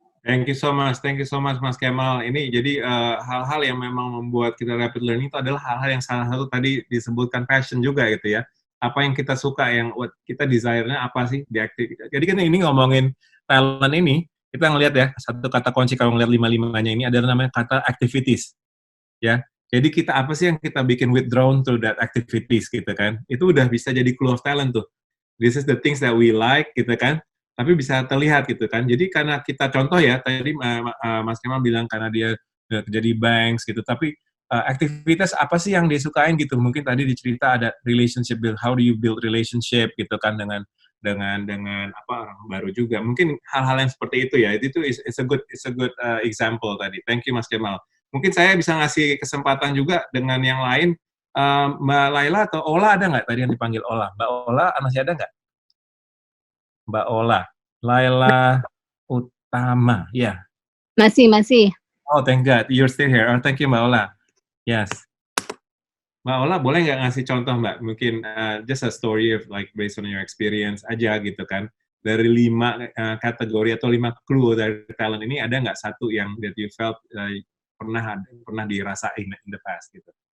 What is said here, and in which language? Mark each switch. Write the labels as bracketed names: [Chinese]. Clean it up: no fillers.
[English] Thank you so much Mas Kemal. [Indonesian] Ini jadi hal-hal yang memang membuat kita rapid learning itu adalah hal-hal yang salah satu tadi disebutkan passion juga gitu ya. Apa yang kita suka, yang kita desire-nya apa sih di aktivitas. Jadi kan ini ngomongin talent ini, kita ngelihat ya, satu kata kunci kalau ngelihat 5-5-nya ini adalah namanya kata activities. Ya. Jadi kita apa sih yang kita bikin [English] withdrawn to that activities [Indonesian] gitu kan. Itu udah bisa jadi [English] clue of talent [Indonesian] tuh. [English] This is the things that we like [Indonesian] gitu kan. Tapi bisa terlihat gitu kan. Jadi karena kita contoh ya, tadi Mas Kemal bilang karena dia kerja di banks gitu, tapi aktivitas apa sih yang disukain gitu? Mungkin tadi dicerita ada relationship build, [English] how do you build relationship [Indonesian] gitu kan dengan orang baru juga. Mungkin hal-hal yang seperti itu ya. Itu [English] it's a good example [Indonesian] tadi. [English] Thank you [Indonesian] Mas Kemal. Mungkin saya bisa ngasih kesempatan juga dengan yang lain. Mbak Laila atau Ola ada nggak tadi yang dipanggil Ola? Mbak Ola masih ada nggak? Mbak Ola, Laila Utama, ya. [English] Yeah. [Indonesian] Masih. [English] Oh, thank God, you're still here. Oh, thank you, Mbak Ola. Yes. Mbak Ola, [Indonesian] boleh nggak ngasih contoh, [English] Mbak? [Indonesian] Mungkin [English] just a story of like based on your experience [Indonesian] aja gitu kan. Dari 5 kategori atau 5 clue dari talent ini, ada nggak satu yang [English] that you felt [Indonesian] pernah dirasain [English] in the past [Indonesian] gitu?